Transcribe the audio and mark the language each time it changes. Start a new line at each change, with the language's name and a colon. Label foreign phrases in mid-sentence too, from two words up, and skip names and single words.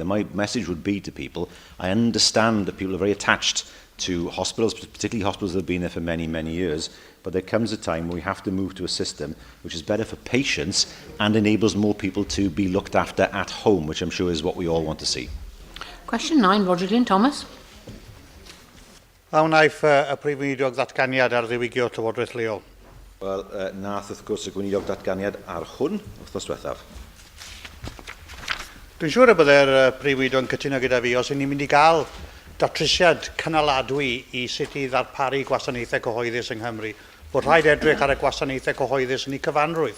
English: And my message would be to people, I understand that people are very attached to hospitals, particularly hospitals that have been there for many, many years, but there comes a time when we have to move to a system which is better for patients and enables more people to be looked after at home, which I'm sure is what we all want to see. Question 9, Roger Glyn Thomas.
Welsh: A wnaeth y Prif Weinidog ddatganiad ar ddiwygio Llywodraeth leol? Wel, nath wrth gwrs y Gweinidog datganiad ar hwn wrthnos diwethaf. Dwi'n siŵr y byddai'r Prif Weinidog yn cytuno gyda fi os ni'n mynd i gael datrysiad cynaladwy i sut i ddarparu gwasanaethau cyhoeddus yng Nghymru, bod rhaid edrych ar y gwasanaethau cyhoeddus yn ei cyfanrwydd.